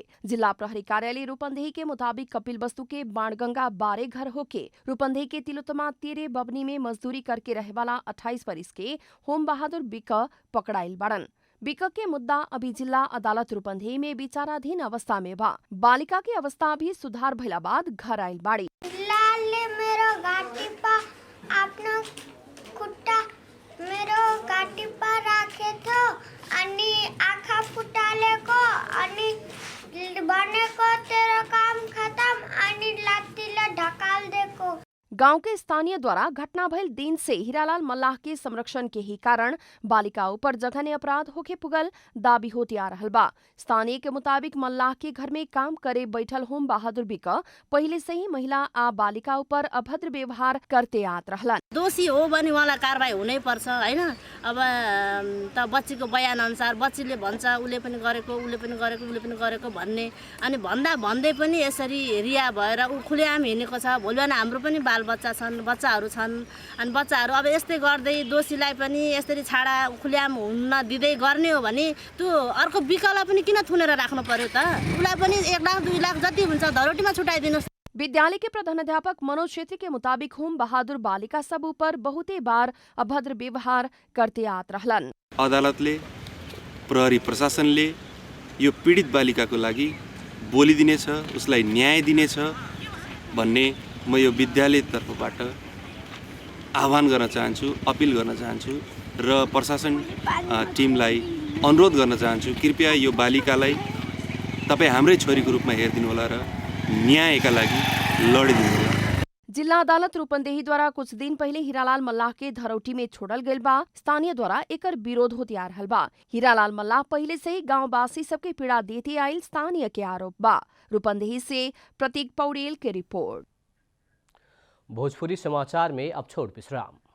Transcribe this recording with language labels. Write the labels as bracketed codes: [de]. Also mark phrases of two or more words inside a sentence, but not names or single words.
[bho] जिला प्रहरी कार्यालय रूपन्देही के मुताबिक कपिल वस्तु के बाणगंगा बारे घर होके रूपन्देही के तिलोत्तमा तेरे बबनी में मजदूरी करके रहे वाला 28 वर्ष के होम बहादुर बिक पकड़ाइल बाड़न। बिक के मुद्दा अभी जिला अदालत रूपन्देही में विचाराधीन अवस्था में बा। बालिका की अवस्था अभी सुधार भइला बाद घर आइल बाड़ी। [ne] आफ्नो खुट्टा मेरो घाँटी पर राखेथ्यो अनि आँखा फुटालेको अनि भनेको तेरो काम खतम अनि लात्तीले ढकाल दिएको। [bho] गांव के स्थानीय द्वारा घटना भइल दिन से हीरालाल मल्लाह के संरक्षण के ही कारण बालिका ऊपर जघन्य अपराध होके पुगल दाबी होती आ रहल बा। स्थानीय के मुताबिक मल्लाह के घर में काम करे बैठल होम बहादुर बिक पहले से ही महिला आ बालिका ऊपर अभद्र व्यवहार करते आत रहलन। [ne] दोषी हो भने उहाँलाई कारबाही हुनै पर्छ हैन। अब त बच्चीको बयान अनुसार बच्चीले भन्छ उसले पनि गरेको भन्ने अनि भन्दै पनि यसरी रिया भएर ऊ खुलेआम हिँडेको छ। भोलि बिहान हाम्रो पनि बालबच्चा छन्, बच्चाहरू छन् अनि बच्चाहरू अब यस्तै गर्दै दोषीलाई पनि यसरी छाडा खुलेआम हुन दिँदै गर्ने हो भने त्यो अर्को विकल्प पनि किन थुनेर राख्नु पर्यो त? उसलाई पनि 1 लाख 2 लाख जति हुन्छ धरोटीमा छुटाइदिनुहोस्। [bho] विद्यालय के प्रधानाध्यापक मनोज छेत्री के मुताबिक होम बहादुर बालिका सब ऊपर बहुते बार अभद्र व्यवहार करते आत रहलन। [ne] अदालतले प्रहरी प्रशासनले यो पीडित बालिकाको लागि बोलिदिनेछ, उसलाई न्याय दिनेछ भन्ने म यो विद्यालय तर्फबाट आह्वान गर्न चाहन्छु, अपिल गर्न चाहन्छु र प्रशासन टिमलाई अनुरोध गर्न चाहन्छु, कृपया यो बालिकालाई तपाईँ हाम्रै छोरीको रूपमा हेरिदिनु होला र न्यायका लागि लडिदिनु होला। [bho] जिला अदालत रूपन्देही द्वारा कुछ दिन पहले हीरालाल मल्लाह के धरौटी में छोड़ल गइल बा। स्थानीय द्वारा एकर विरोध होती आ रहल बा। हीरालाल मल्लाह पहले से ही गांववासी सबके पीड़ा देते आयल स्थानीय के आरोप बा। रूपन्देही से प्रतीक पौडेल के रिपोर्ट। भोजपुरी समाचार में अब छोड़ विश्राम।